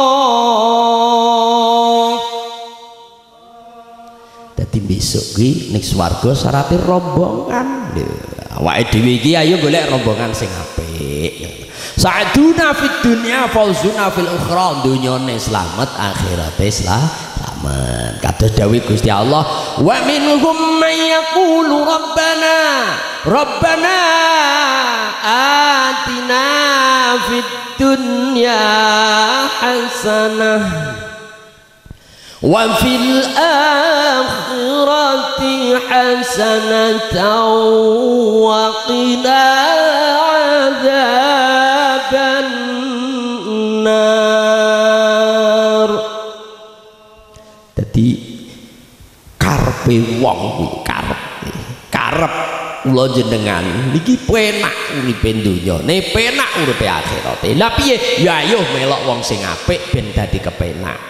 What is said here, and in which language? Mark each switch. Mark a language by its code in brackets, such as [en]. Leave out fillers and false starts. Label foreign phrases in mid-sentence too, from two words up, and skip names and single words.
[jv] Dadi besok ki ning swarga syaratnya rombongan. Awake dhewe iki ayo golek rombongan sing apik. [ar] سعدنا في الدنيا فوزنا في الأخرى. [jv] Dunyane slamet, akhirate slamet. Kados dawuh Gusti Allah, [ar] ومنهم من يقول ربنا ربنا آتنا في الدنيا حسنة وفي الآخرة حسنة وقنا عذاب النار. [jv] Dadi karepe wong kuwi karep kula jenengan niki penak uripe donya, ne penak uripe akhirate. Lah piye? Ya ayo melok wong sing apik ben dadi kepenak.